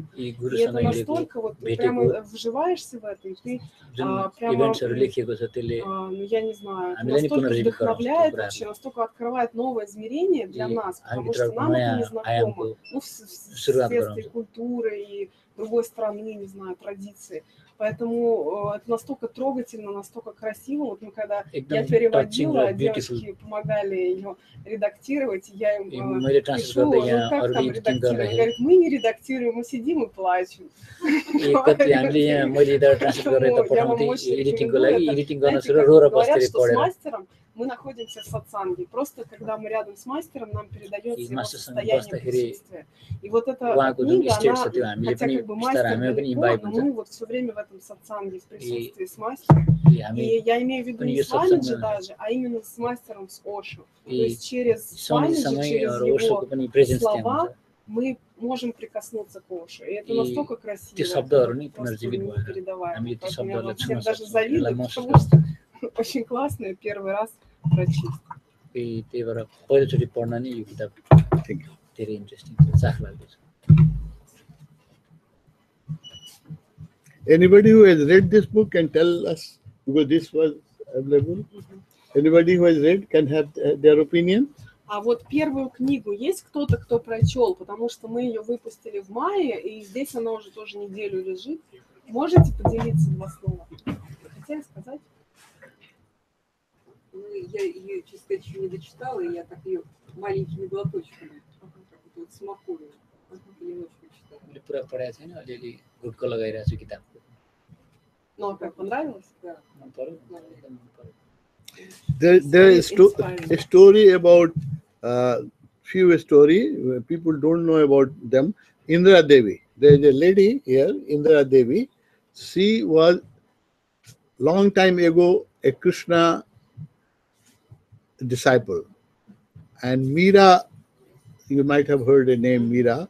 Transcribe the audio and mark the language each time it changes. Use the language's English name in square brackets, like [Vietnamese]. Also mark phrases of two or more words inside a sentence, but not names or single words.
[Russian] И это настолько, вот ты прямо вживаешься в это, и ты прямо, ну я не знаю, это настолько вдохновляет вообще, настолько открывает новое измерение для нас, потому что нам это не знакомо. Ну, вследствие культуры и другой страны, не знаю, традиции. Поэтому это настолько трогательно, настолько красиво. Вот мы когда я [Nepali] एकदम [Russian] переводила, [English] touching, beautiful. [Russian] девочки помогали ее редактировать, и я им [Nepali] मैले ट्रान्सलेट [Russian] пишу, [Nepali] गर्दै [Russian] ну [Nepali] यहाँ [Russian] как [Nepali] अरूले [Russian] там [Nepali] एडिटिङ [Russian] редактируем? [Nepali] गर्दाखेरि [Russian] Говорит, мы не редактируем, мы сидим и плачем. [Nepali] कति हामीले यहाँ मैले यता ट्रान्सलेट गरेर [Russian] Поэтому [Nepali] त [Russian] я вам [Nepali] पठाउँथेँ [Russian] очень [Nepali] एडिटिङको [Russian] рекомендую [Nepali] लागि [Russian] это. [Nepali] एडिटिङ गर्न [Russian] Знаете, [Nepali] सुरु [Russian] как [Nepali] रो र [Russian] говорят, [Nepali] बस्दै [Russian] что с [Nepali] पढेर [Russian] мастером мы находимся в сатсанге. Просто когда мы рядом с мастером, нам передается его [Nepali] мастерसँग [Russian] состояние [Nepali] बस्दाखेरि [Russian] присутствия. И вот эта [Nepali] उहाँको जुन [Russian] книга, [Nepali] स्टेट छ [Russian] она, [Nepali] त्यो हामीले [Russian] хотя [Nepali] पनि [Russian] как бы [Nepali] बिस्तारै [Russian] мастер [Nepali] हामी पनि [Russian] далеко, [Nepali] इम्बाइब [Russian] но [Nepali] हुन्छ [Russian] мы вот все время в этом сатсанге, в присутствии с мастером. [Nepali] हामी [Russian] И я имею в виду [Nepali] पनि [Russian] не [Nepali] यो [Russian] с Свамиджи [Nepali] सत्सङ्गमा [Russian] даже, а именно с мастером, с Ошо. То И есть через Свамиджи, [Nepali] स्वामीजीसँगै [Russian] через [Nepali] ओशोको [Russian] его [Nepali] पनि प्रेजेन्स त्यहाँ हुन्छ [Russian] слова мы можем прикоснуться к Ошо. И это И настолько [Nepali] त्यो [Russian] красиво, [Nepali] शब्दहरू [Russian] это [Nepali] नै [Russian] просто [Nepali] पुनर्जीवित भएर [Russian] непередаваемо. [Nepali] हामीले त्यो [Russian] Поэтому я [Nepali] शब्दहरूलाई [Russian] вам [Nepali] छुन [Russian] всем даже [Nepali] सक्छौँ [Russian] завидую, [Nepali] यसलाई महसुस [Russian] потому [Nepali] गर्छौँ [Russian] что очень классно и первый раз прочесть. [Nepali] त्यही भएर पहिलोचोटि पढ्न नै यो किताब धेरै इन्ट्रेस्टिङ छ चाख लाग्दो छ [English] Anybody who has read this book can tell us, because this was available. Anybody who has read can have their opinion. [Russian] А вот первую книгу есть кто-то, кто прочел, потому что мы ее выпустили в мае, и здесь она уже тоже неделю лежит. Можете поделиться два слова? Хотели сказать? Ну, я ее, честно сказать, еще не дочитала, и я так ее маленькими глоточками, как будто вот смакую, немножко читала. [Nepali] मैले पुरा पढाएको छैन अलिअलि घुटको लगाइरहेको छु किताबको [Russian] Ну, а как, понравилось? Да. [Nepali] मन पर्यो एकदम मन पर्यो [English] There is a story about few story people don't know about them. Indra Devi. There is a lady here, Indra Devi. She was long time ago a Krishna disciple, and Meera, you might have heard the name Meera.